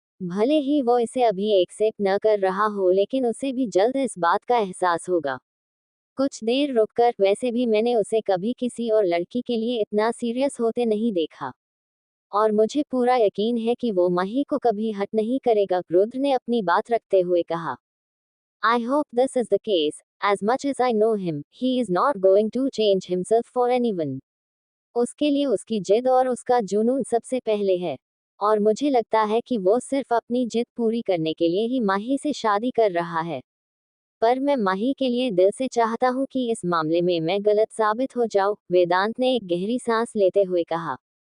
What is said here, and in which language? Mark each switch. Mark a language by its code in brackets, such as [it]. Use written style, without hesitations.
[hi] भले ही वो इसे अभी एक्सेप्ट न कर रहा हो, लेकिन उसे भी जल्द इस बात का एहसास होगा। कुछ देर रुककर, वैसे भी मैंने उसे कभी किसी और लड़की के लिए इतना सीरियस होते नहीं देखा और मुझे पूरा यकीन है कि वो माही को कभी हट नहीं करेगा, रुद्र ने अपनी बात रखते हुए कहा। [en] I hope this is the case. As much as I know him, he is not going to change himself for anyone. [hi] उसके लिए उसकी जिद और उसका जुनून सबसे पहले है और मुझे लगता है कि वो सिर्फ अपनी जिद पूरी करने के लिए ही माही से शादी कर रहा है। पर मैं माही के लिए दिल से चाहता हूँ कि इस मामले में मैं गलत साबित हो जाऊं, वेदांत ने एक गहरी सांस लेते हुए कहा।